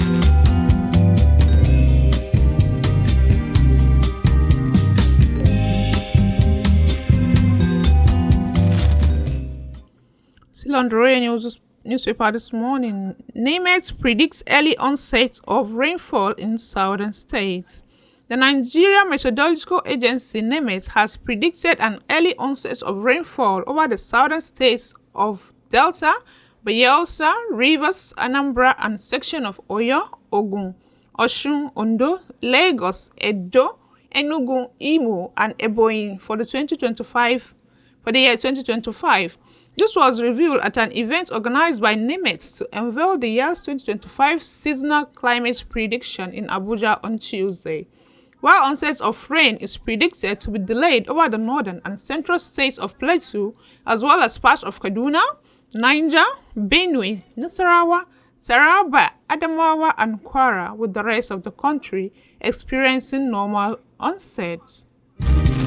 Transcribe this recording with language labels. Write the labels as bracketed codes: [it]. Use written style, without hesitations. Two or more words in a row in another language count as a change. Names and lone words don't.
[en] Still on the Royal News newspaper this morning, NIMET predicts early onset of rainfall in southern states. The Nigeria Meteorological Agency NIMET has predicted an early onset of rainfall over the southern states of Delta, Bayelsa, Rivers, Anambra, and section of Oyo, Ogun, Osun, Ondo, Lagos, Edo, Enugu, Imo, and Ebonyi for the year 2025. This was revealed at an event organized by NIMET to unveil the year's 2025 seasonal climate prediction in Abuja on Tuesday. While onset of rain is predicted to be delayed over the northern and central states of Plateau, as well as parts of Kaduna, Niger, Benue, Nasarawa, Taraba, Adamawa, and Kwara, with the rest of the country experiencing normal onset.